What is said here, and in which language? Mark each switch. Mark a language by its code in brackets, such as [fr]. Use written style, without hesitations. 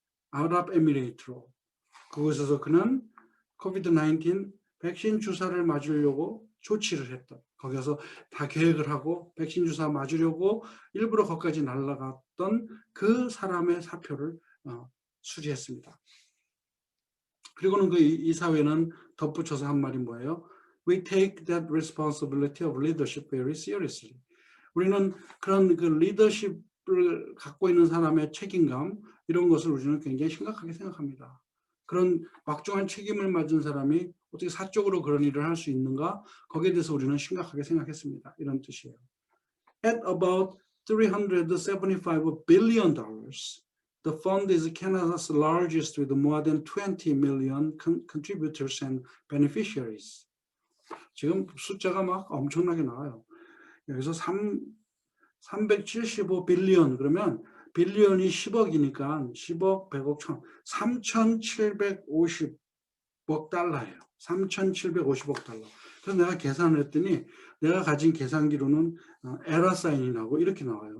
[ko] 아랍에미레이트로. 그곳에서 그는 코비드-19 백신 주사를 맞으려고 조치를 했던, 거기서 다 계획을 하고 백신 주사 맞으려고 일부러 거기까지 날아갔던 그 사람의 사표를 수리했습니다. 그리고는 이 사회는 덧붙여서 한 말이 뭐예요? [en] We take that responsibility of leadership very seriously. [ko] 우리는 그런 그 리더십을 갖고 있는 사람의 책임감, 이런 것을 우리는 굉장히 심각하게 생각합니다. 그런 막중한 책임을 맞은 사람이 어떻게 사적으로 그런 일을 할 수 있는가? 거기에 대해서 우리는 심각하게 생각했습니다. 이런 뜻이에요. [en] At about $375 billion, the fund is Canada's largest with more than 20 million contributors and beneficiaries. [ko] 지금 숫자가 막 엄청나게 나와요. 여기서 375 빌리언 그러면 빌리언이 10억이니까 10억, 100억, 1000, 3,750억 달러예요. 3,750억 달러. 그래서 내가 계산을 했더니 내가 가진 계산기로는 에러 사인이 나고 이렇게 나와요.